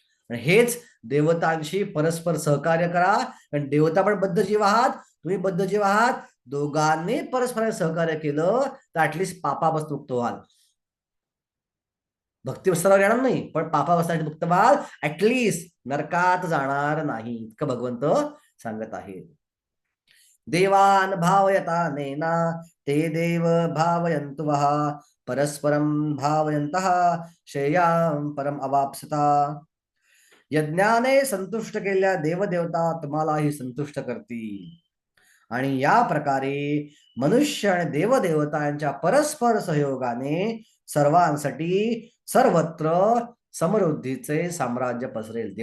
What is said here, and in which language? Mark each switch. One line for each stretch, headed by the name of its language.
Marathi: आणि हेच देवतांशी परस्पर सहकार्य करा, कारण देवता पण बद्ध जीव आहात, तुम्ही बद्ध जीव आहात. दोघांनी परस्पर सहकार्य केलं तर ऍटलिस्ट पापापासून मुक्त व्हाल. भक्ती स्तरावर येणार नाही, पण पापापासून मुक्त व्हाल, ऍटलिस्ट नरकात जाणार नाही, इतकं भगवंत सांगत आहेत.
Sanskrit: देवान भावयता नेना ते देव भावयन्तु वः परस्परं भावयन्तः श्रेयां परम अवाप्स्यता.
Marathi: यज्ञाने संतुष्ट केलेल्या देवदेवता तुम्हालाही संतुष्ट करतील आणि या प्रकारे मनुष्य आणि देवदेवता यांच्या परस्पर सहयोगाने सर्वांसाठी सर्वत्र समृद्धीचे साम्राज्य पसरेल.